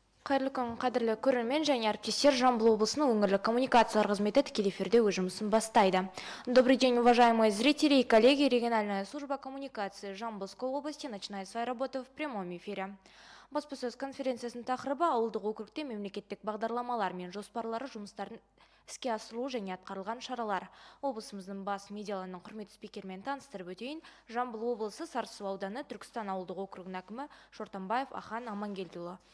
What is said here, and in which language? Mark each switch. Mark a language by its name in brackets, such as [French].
[Kazakh] Қайырлы күн, қадірлі көрермен және әріптестер, Жамбыл облысының өңірлік коммуникациялар қызметі тікелей эфирде өз жұмысын бастайды. [Russian] Добрый день, уважаемые зрители и коллеги. Региональная служба коммуникации Жамбылской области начинает свою работу в прямом эфире. [Kazakh] Баспасөз конференциясының тақырыбы ауылдық округте мемлекеттік бағдарламалар мен жоспарлары жұмыстарын іске асырылу және атқарылған шаралар. Облысымыздың бас медиалының құрметті спикермен таныстырып өтейін. Жамбыл облысы Сарысу ауданы Түркістан ауылдық округінің әкімі Шортанбаев Ахан Амангелдіұлы.